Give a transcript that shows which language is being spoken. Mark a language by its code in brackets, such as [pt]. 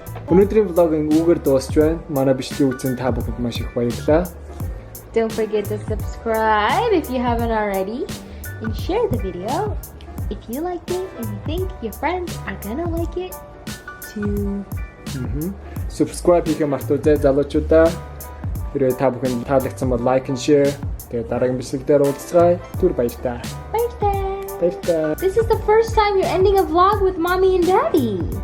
[mn] Өнөөдрийн влогийн үүгээр дуусч байна. Манай бичлэг үзсэн та бүхэнд маш их баярлалаа. [en] Don't forget to subscribe if you haven't already. And share the video if you liked it and you think your friends are gonna like it too. [mn] Subscribe хийхээ мартаогүй залуучуудаа. Хэрвээ та бүхэнд таалагдсан бол [en] like and share. [mn] Тэгээд дараагийн бичлэгээр уулзцгаая. Түр баярлалаа. [en] Bye. [mn] Баярлалаа. [en] This is the first time you're ending a vlog with mommy and daddy.